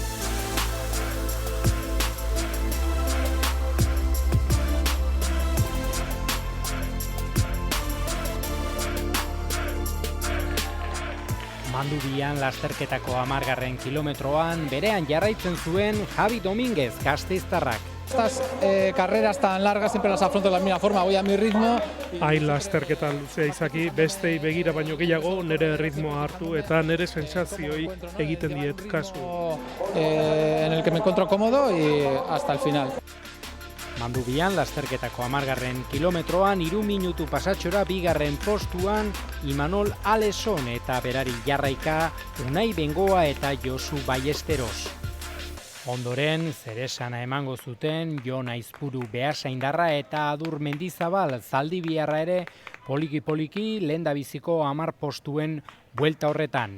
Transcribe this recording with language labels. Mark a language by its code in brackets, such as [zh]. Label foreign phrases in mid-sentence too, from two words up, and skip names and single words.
[eu] Mandubian lasterketako 10. kilometroan berean jarraitzen zuen Javi Dominguez Gasteiztarrak. [es] Estas carreras tan largas siempre las afronto de la misma forma, voy a mi ritmo. [eu] Hain lasterketa luzea izaki, bestei begira baino gehiago nire ritmoa hartu eta nire sentsazioi egiten diet kasu. [es] En el que me encuentro cómodo y hasta el final. [eu] Mandubian lasterketako 10. kilometroan 3 minutu pasatxora 2. postuan Imanol Aleson eta berari jarraika Unai Bengoa eta Josu Ballesteros. Ondoren, zeresana emango zuten Jon Aizpuru Beasaindarra eta Adur Mendizabal Zaldibiarra ere poliki-poliki lehendabiziko 10 postuen buelta horretan.